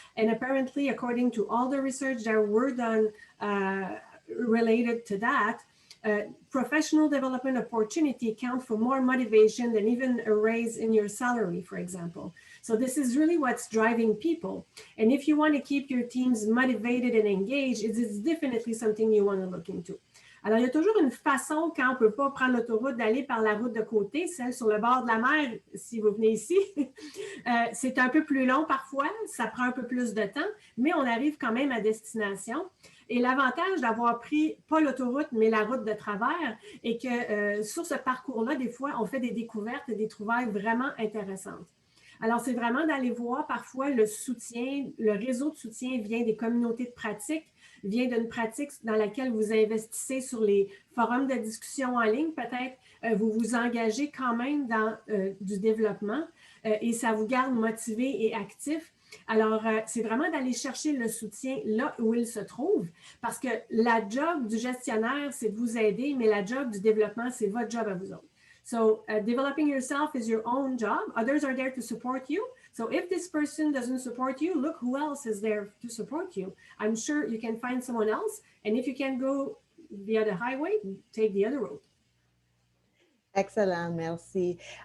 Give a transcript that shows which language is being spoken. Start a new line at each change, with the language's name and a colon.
English: And apparently, according to all the research that were done related to that, professional development opportunity count for more motivation than even a raise in your salary, for example. So this is really what's driving people. And if you want to keep your teams motivated and engaged, it's definitely something you want to look into.
French: Alors, il y a toujours une façon, quand on ne peut pas prendre l'autoroute, d'aller par la route de côté, celle sur le bord de la mer, si vous venez ici. C'est un peu plus long parfois, ça prend un peu plus de temps, mais on arrive quand même à destination. Et l'avantage d'avoir pris, pas l'autoroute, mais la route de travers, est que sur ce parcours-là, des fois, on fait des découvertes et des trouvailles vraiment intéressantes. Alors, c'est vraiment d'aller voir parfois le soutien, le réseau de soutien vient des communautés de pratique, vient d'une pratique dans laquelle vous investissez sur les forums de discussion en ligne. Peut-être vous vous engagez quand même dans du développement et ça vous garde motivé et actif. Alors, c'est vraiment d'aller chercher le soutien là où il se trouve parce que la job du gestionnaire, c'est de vous aider, mais la job du développement, c'est votre job à vous autres.
English: So developing yourself is your own job. Others are there to support you. So if this person doesn't support you, look who else is there to support you. I'm sure you can find someone else. And if you can go via the highway, take the other road.
French: Excellent, merci.